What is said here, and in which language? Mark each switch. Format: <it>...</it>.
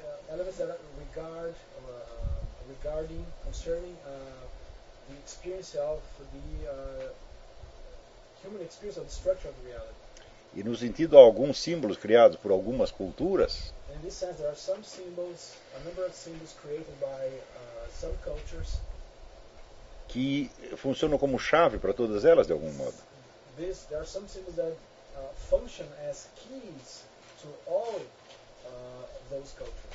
<en>Elements that regard regarding concerning the experience of the human experience of the structure of reality.</en> <pt>E no sentido alguns símbolos criados por algumas culturas.</pt> <en>In this sense, there are some symbols, a number of symbols created by some cultures.</en> <pt>Que funcionam como chave para todas elas, de algum modo.</pt> <en>There are some symbols that function as keys to all those cultures.</en>